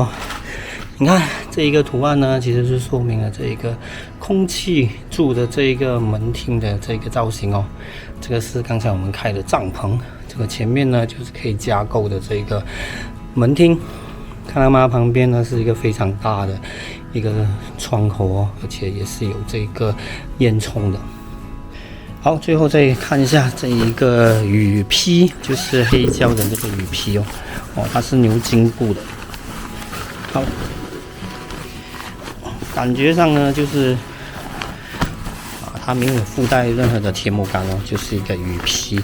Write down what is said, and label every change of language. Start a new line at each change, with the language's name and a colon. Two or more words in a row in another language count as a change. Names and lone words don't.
Chinese: 你看這一個圖案呢，其實是說明了這一個空氣柱的這一個門廳的這個造型哦。這個是剛才我們開的帳篷，這個前面呢就是可以加購的這個門廳，看到嗎？旁邊呢是一個非常大的一個窗口哦，而且也是有這個煙囪的。好，最後再看一下這一個雨披，就是黑膠的這個雨披哦，它是牛津布的。好，感覺上呢就是它沒有附帶任何的鐵木桿哦，就是一個雨披。